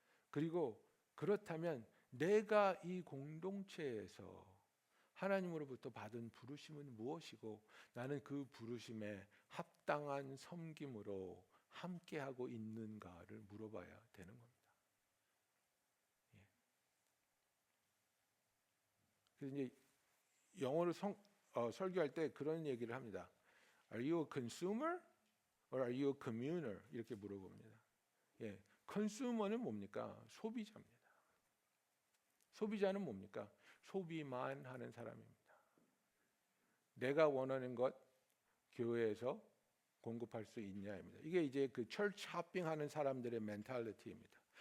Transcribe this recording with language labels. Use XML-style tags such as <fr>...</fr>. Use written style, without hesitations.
<ko>그리고 그렇다면 내가 이 공동체에서 하나님으로부터 받은 부르심은 무엇이고 나는 그 부르심에 합당한 섬김으로 함께하고 있는가를 물어봐야 되는 겁니다. 그래서 이제 영어로 설교할 때 그런 얘기를 합니다.</ko> <en>Are you a consumer or are you a communer?</en> <ko>이렇게 물어봅니다. 예, consumer는 뭡니까? 소비자입니다. 소비자는 뭡니까? 소비만 하는 사람입니다. 내가 원하는 것 교회에서 공급할 수 있냐입니다. 이게 이제 그 철치 하핑하는 사람들의 멘탈리티입니다.</ko>